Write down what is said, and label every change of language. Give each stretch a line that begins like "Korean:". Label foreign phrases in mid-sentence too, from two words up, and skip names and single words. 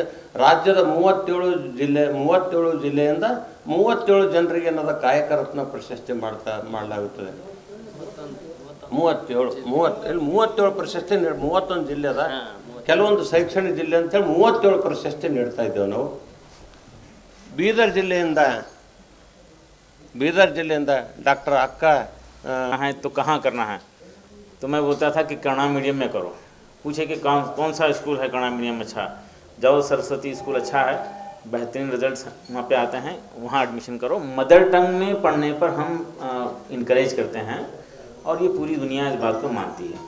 Kannada: ರಾಜ್ಯದ 37 ಜಿಲ್ಲೆಯಿಂದ 37 ಜನರಿಗೆ ಏನದ ಕಾಯಕ ರತ್ನ ಪ್ರಶಸ್ತಿ ಮಾಡಲಾಗುತ್ತದೆ. 37 ಪ್ರಶಸ್ತಿ 31 ಜಿಲ್ಲೆ ಅದ, ಕೆಲವೊಂದು ಶೈಕ್ಷಣಿಕ ಜಿಲ್ಲೆ ಅಂತೇಳಿ 37 ಪ್ರಶಸ್ತಿ ನೀಡ್ತಾ ಇದ್ದೇವೆ ನಾವು. ಬೀದರ್ ಜಿಲ್ಲೆಯಿಂದ ಡಾಕ್ಟರ್ ಅಕ್ಕ
Hindi: है तो कहाँ करना है, तो मैं बोलता था कि कन्नड़ा मीडियम में करो. पूछे कि कौन सा स्कूल है कन्नड़ा मीडियम अच्छा, जाओ सरस्वती स्कूल अच्छा है, बेहतरीन रिजल्ट्स वहाँ पे आते हैं, वहाँ एडमिशन करो.
English: mother tongue
Hindi: में पढ़ने पर हम इनकरेज करते हैं और ये पूरी दुनिया इस बात को मानती है.